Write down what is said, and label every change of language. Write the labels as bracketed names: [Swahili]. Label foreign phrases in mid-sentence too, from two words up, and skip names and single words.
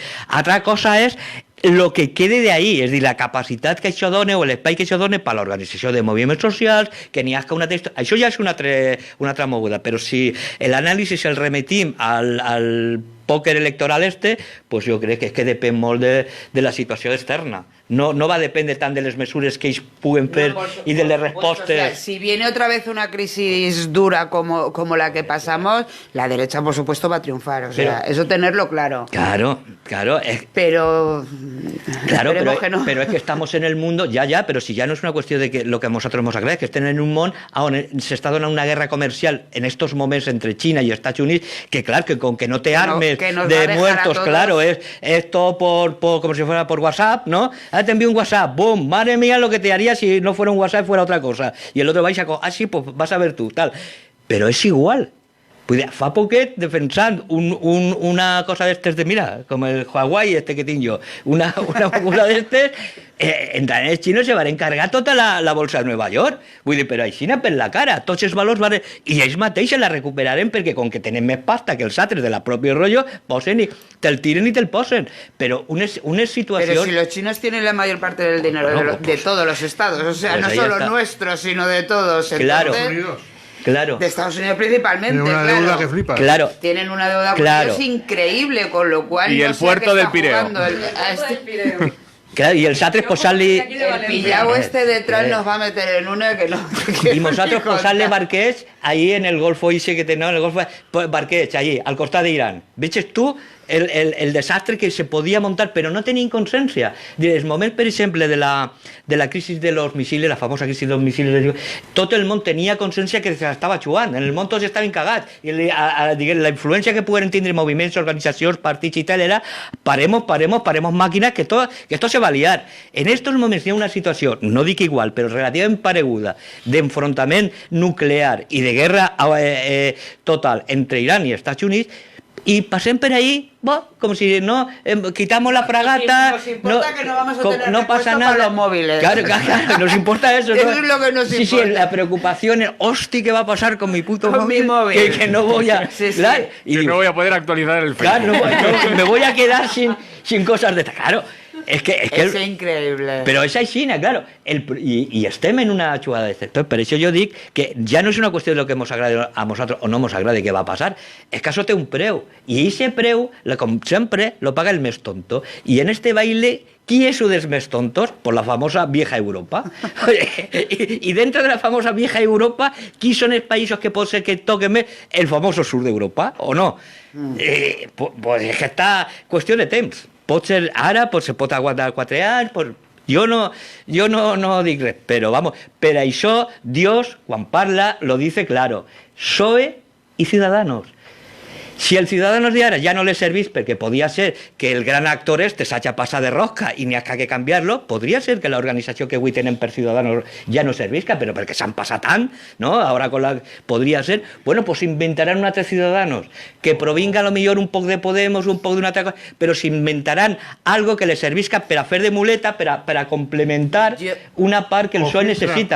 [Catalan] Altra cosa és lo que quede de ahí, és dir, la capacitat que això dona o l'espai que això dona per a l'organització de moviments socials, que n'hi hagi una texta... Això ja és una altra moguda, però si l'anàlisi el remetim al pòquer electoral pues jo crec que és que depèn molt de la situació externa. [Spanish] No va a depender [Catalan] tant de les mesures que ells puguen fer [Spanish] y de las respuestas. O sea, si viene otra vez una crisis dura como la que pasamos, la derecha, por supuesto, va a triunfar. O sea, eso tenerlo claro. Claro. Pero que no. Pero es que estamos en el mundo, pero si ya no es una cuestión de que lo que nosotros hemos agradecido, que estén en un mundo on se está donando una guerra comercial en estos momentos entre China y Estados Unidos, que claro, que con que no te armes de muertos, claro, es todo como si fuera por WhatsApp, ¿no? Te envío un WhatsApp, boom, madre mía lo que te haría si no fuera un WhatsApp, fuera otra cosa. Y el otro vais a... sí, pues vas a ver tú, tal. Pero es igual. [Catalan] Pues fa poquet defensant una cosa d'estes de, mira, com el Huawei que tinc jo, una cosa d'estes, entrant els xinos se van encargar tota la bolsa de Nova York. Vull dir, però així per la cara, tots els valors van... I ells mateixos la recuperaren perquè com que tenen més pasta que els altres de la pròpia rotllo, posen i te'l tiren i te'l posen. Però unes situacions... [Spanish] Pero si los chinos tienen la mayor parte del dinero de todos los estados, o sea, pues no solo nuestros, sino de todos. Claro. Claro. De Estados Unidos principalmente. Tienen una deuda que flipa. Claro. Tienen una deuda con ellos increïble, con lo cual... Y no el sé puerto del Pireo. Claro, [Catalan] i els altres posant-li... [Spanish] El pillau detrás nos va a meter en una que no... [Catalan] I nosaltres posant-li barquets ahí en el Golfo Ixe que tenen, el Golfo... Barquets, allí, al costat d'Iran. Veixes tu el desastre que se podia muntar, però no tenien consciència. El moment, per exemple, de la crisi de [Spanish] los misiles, [Catalan] la famosa crisi dels misiles, tot el món tenia consciència que s'estava jugant, en el món tots estaven cagats, i la influència que poden tindre moviments, organitzacions, partits i tal, era [Spanish] paremos màquines, que esto se va a liar. En estos [Catalan] moments hi ha una situació, no dic igual, però relativament pareguda, d'enfrontament nuclear i de guerra total entre Iran i Estats Units, [Spanish] y pasen por ahí, como si no quitamos la fragata, Nos importa que no vamos a tener no pasa repuesto nada. para los móviles. Claro, nos importa eso. Eso ¿no? es lo que nos sí, importa. Sí, la preocupación es, hostia, ¿qué va a pasar con mi puto Con mi móvil. Que no voy a... Sí, sí. Claro, y Que digo, no voy a poder actualizar el Facebook. claro, no, me voy a quedar sin cosas de... Claro, es que Es increíble. [Catalan] però és així, claro. I estem en una jugada de sector. Per això jo dic que ja no és una qüestió de lo que ens agrada a nosaltres o no ens agrada què va passar. És que això té un preu. I aquest preu, com sempre, lo paga el més tonto. I en este baile, ¿qui és un dels més tontos? Pues [Spanish] la famosa vieja Europa. [Catalan] I [Spanish] dentro de la famosa vieja Europa, [Catalan] qui són els països que pot ser que toquen més? [Spanish] El famoso sur [Catalan] d'Europa, o no? Pues és que està qüestió de temps. Pot ser ara, se pot aguantar 4 anys, jo no dic res, però vamos, per això Dios, quan parla, [Spanish] lo dice claro, PSOE y Ciudadanos. [Catalan] Si el Ciudadanos de ara ja no le servís perquè podia ser que el gran actor s'hagi passat de rosca i n'hi ha que canviar-lo, podria ser que l'organització que avui tenen per Ciudadanos ja no servisca, però perquè s'han passat tant, no? Ahora podria ser, bueno, pues inventaran un altre Ciudadanos que provinga a lo millor un poc de Podemos, un poc d'una altra cosa, però s'inventaran algo que le servisca per a fer de muleta, per a complementar una part que el PSOE necessita.